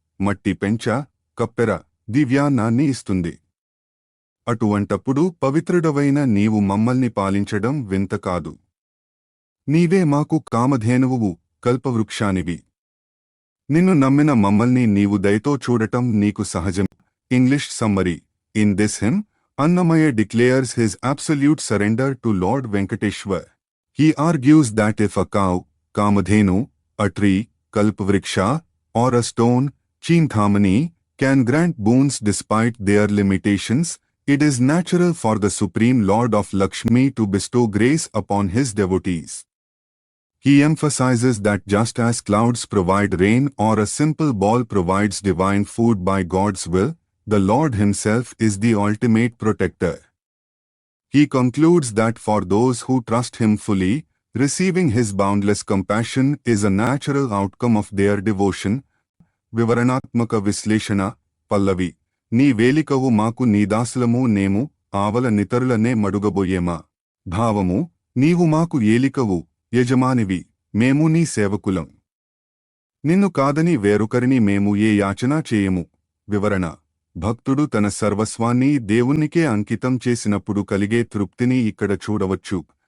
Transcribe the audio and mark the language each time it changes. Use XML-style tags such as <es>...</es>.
<te>మట్టి పెంచ, కప్పెర, దివ్యాన్నాన్ని ఇస్తుంది. అటువంటప్పుడు పవిత్రుడవైన నీవు మమ్మల్ని పాలించడం వింత కాదు. నీవే మాకు కామధేనువువు, కల్పవృక్షానివి. నిన్ను నమ్మిన మమ్మల్ని నీవు దయతో చూడటం నీకు సహజం.</te> <en>English summary: In this hymn, Annamaya declares his absolute surrender to Lord Venkateshwar. He argues that if a cow, Kamadhenu, a tree, Kalpavriksha, or a stone, Chinthamani, can grant boons despite their limitations, it is natural for the Supreme Lord of Lakshmi to bestow grace upon his devotees. He emphasizes that just as clouds provide rain or a simple ball provides divine food by God's will, the Lord himself is the ultimate protector. He concludes that for those who trust him fully, receiving his boundless compassion is a natural outcome of their devotion.</en> <te>వివరణాత్మక విశ్లేషణ: పల్లవి: నీ వేలికవు మాకు నీదాసులము నేము ఆవల నితరులనే మడుగబోయేమా. భావము: నీవు మాకు ఏలికవు, యజమానివి, మేము నీ సేవకులం. నిన్ను కాదని వేరొకరిని మేము ఏ యాచనా చేయము. వివరణ: భక్తుడు తన సర్వస్వాన్ని దేవునికే అంకితం చేసినప్పుడు కలిగే తృప్తిని ఇక్కడ చూడవచ్చు.</te>